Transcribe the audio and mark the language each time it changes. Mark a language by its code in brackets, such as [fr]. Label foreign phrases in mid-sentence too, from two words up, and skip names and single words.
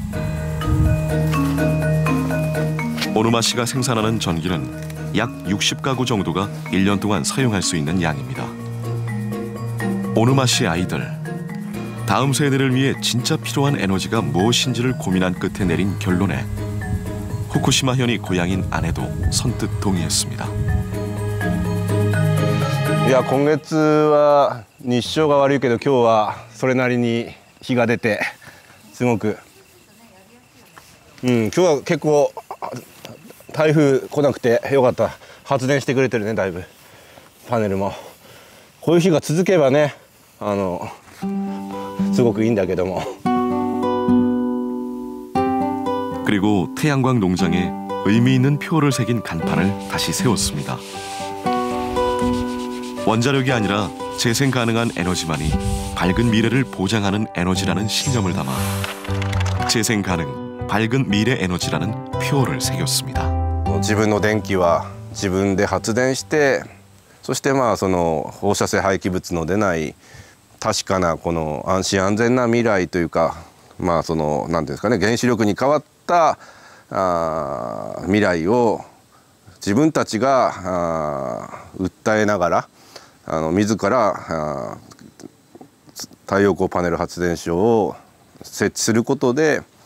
[ko] 오누마 씨가 생산하는 전기는 약 60가구 정도가 1년 동안 사용할 수 있는 양입니다. 오누마 씨의 아이들, 다음 세대를 위해 진짜 필요한 에너지가 무엇인지를 고민한 끝에 내린 결론에 후쿠시마현이 고향인 아내도 선뜻 동의했습니다. [ja] いや、今月は日照が悪いけど今日はそれなりに日が出てすごく、今日は結構台風来なくてよかった。発電してくれてるね、だいぶパネルも。こういう日が続けばね、すごくいいんだけども。 [ko] 그리고 태양광 농장에 의미 있는 표를 새긴 간판을 다시 세웠습니다. 원자력이 아니라 재생 가능한 에너지만이 밝은 미래를 보장하는 에너지라는 신념을 담아 재생 가능, 밝은 미래 에너지라는 표어를 새겼습니다. [ja] 自分の電気は自分で発電して、そしてその放射性廃棄物の出ない確かなこの安心安全な未来というか、その何ていうんですかね、原子力に変わった未来を自分たちが訴えながら自ら太陽光パネル発電所を設置することで